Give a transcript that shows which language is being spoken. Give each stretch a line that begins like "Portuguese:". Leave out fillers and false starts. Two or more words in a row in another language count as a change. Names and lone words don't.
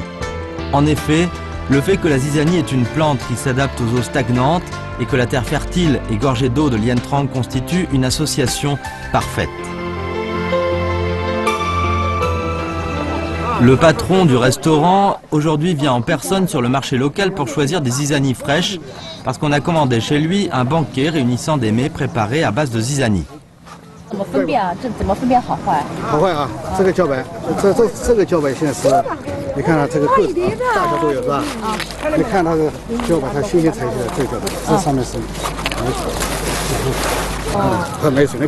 French: En effet, le fait que la zizanie est une plante qui s'adapte aux eaux stagnantes et que la terre fertile et gorgée d'eau de Lien Trang constitue une association parfaite. Le patron du restaurant aujourd'hui vient en personne sur le marché local pour choisir des zizanies fraîches parce qu'on a commandé chez lui un banquet réunissant des mets préparés à base de zizanie.
Chinese: 怎么分辨啊？这怎么分辨好坏？好坏啊，这个茭白，这个茭白现在是，你看它这个个子大小都有是吧？你看它的茭白，它新鲜采起来这个茭白，这上面是很没水。